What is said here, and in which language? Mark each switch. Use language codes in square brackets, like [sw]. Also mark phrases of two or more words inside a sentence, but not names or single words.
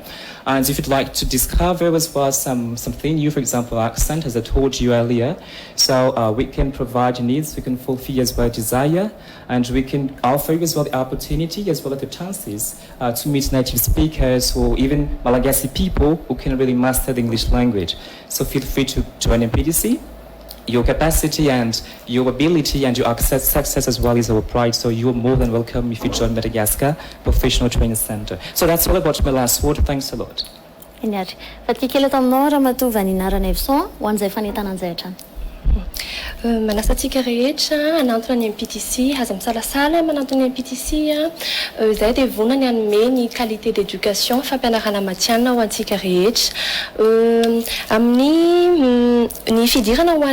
[en] And if you'd like to discover as well something new, for example, accent, as I told you earlier, so we can provide your needs, we can fulfill as well desire, and we can offer you as well the opportunity as well as the chances to meet native speakers or even Malagasy people who can really master the English language. So feel free to join MPTC. Your capacity and your ability and your success as well is our pride. So you're more than welcome if you join Madagascar Professional Training Center. So that's all about my last word. Thanks a lot. [mg] Enyary fatika kely ato aminao raha matovy anarana Evson ho an'izay fanentanana an'izay hatrany. Manasa antsika rehetra anantona ny MPTC aza misalasala manantona ny MPTC izay dia vonany hanome ny [fr] qualité d'éducation [mg] fampianarana matianina ho antsika rehetra amin'ny ny fidirana ho